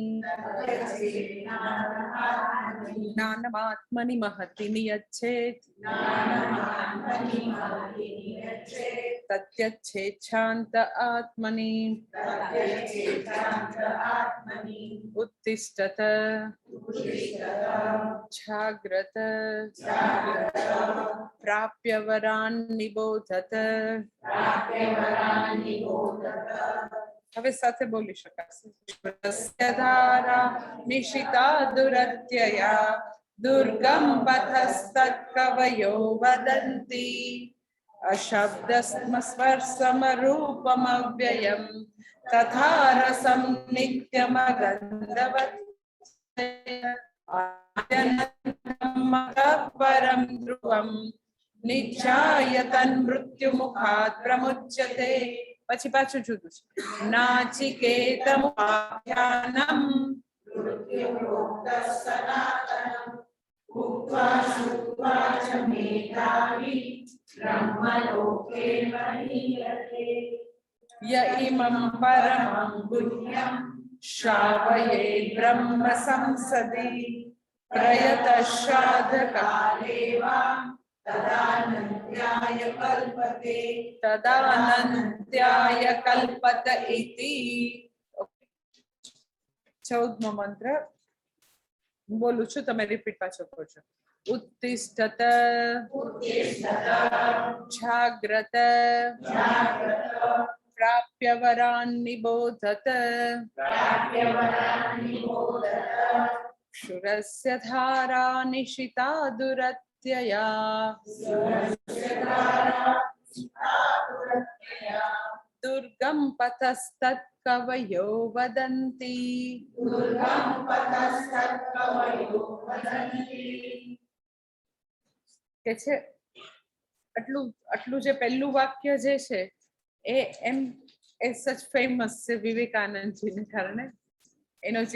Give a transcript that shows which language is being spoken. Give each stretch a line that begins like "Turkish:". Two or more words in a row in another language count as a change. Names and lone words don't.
Sanskrit: ज्ञानमात्मनि महति नियच्छेत् तत्यच्छेत् शान्त आत्मनि उत्तिष्ठत जाग्रत प्राप्य वरान् निबोधत
Gujarati: હવે સાથે બોલી શકાશે
Sanskrit: ધારા નિશિતા દુરત્યયા દુર્ગમ પથસ્તત્કવયો વદન્તિ અશબ્દસ્મ સ્પર્શમરૂપમવ્યયમ તથા રસં નિત્યમગંધવત પરમ ધ્રુવમ નિચ્છાયતન મૃત્યુમુખાત પ્રમુચ્યતે
Gujarati: પછી પાછું જુદું છે
Sanskrit: નાચિકેતમ આખ્યાનમ य इमं परमं गुह्यं श्रावये ब्रह्म संसदि प्रयतः साधकाले वा तदानन्त्याय कल्पत इति
Gujarati: 14मो મંત્ર બોલું છું તમે રિપીટ પાછો કરજો
Sanskrit: उत्तिष्ठत जाग्रत प्राप्य वरान् निबोधत क्षुरस्य धारा निशिता दुरत्यया दुर्गम पथस्तत्कवयो वदन्ति
Gujarati: કે છે આટલું જે પહેલું વાક્ય જે છે એ એમ એ સચ ફેમસ છે વિવેકાનંદજીને કારણે એનો જે